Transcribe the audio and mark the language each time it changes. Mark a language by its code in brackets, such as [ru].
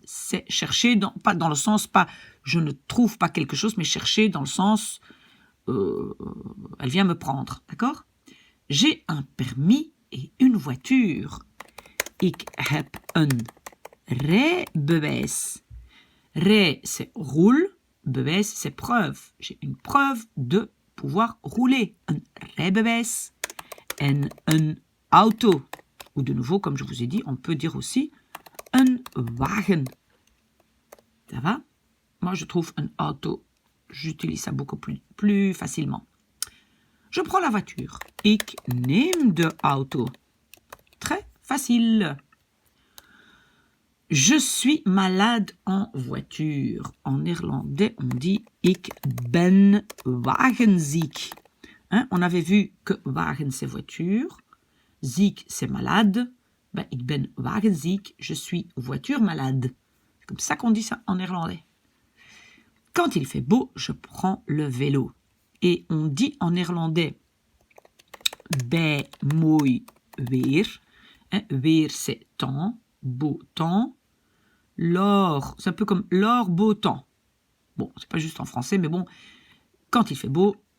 [fr] C'est chercher, pas dans le sens, pas je ne trouve pas quelque chose, mais chercher dans le sens elle vient me prendre, d'accord? J'ai un permis et une voiture. [nl] Ik heb een rijbewijs. [fr] Rij, c'est roule. Bewijs, c'est preuve. J'ai une preuve de pouvoir rouler. [nl] Een rijbewijs en een auto. [fr] Ou de nouveau, comme je vous ai dit, on peut dire aussi un wagen. Ça va? Moi, je trouve un auto, j'utilise ça beaucoup plus facilement. Je prends la voiture. [nl] Ik neem de auto. [fr] Très facile. Je suis malade en voiture. En néerlandais, on dit [nl] ik ben wagenziek. [fr] Hein, on avait vu que wagen, c'est voiture. Ziek, c'est malade. [nl] Ben, ik ben wagenziek. [fr] Je suis voiture malade. C'est comme ça qu'on dit ça en néerlandais. Quand il fait beau, je prends le vélo. Et on dit en néerlandais [nl] bij mooi weer. [fr] Weer, c'est temps, beau temps. L'or, c'est un peu comme l'or, beau temps. Bon, c'est pas juste en français, mais bon, quand il fait beau.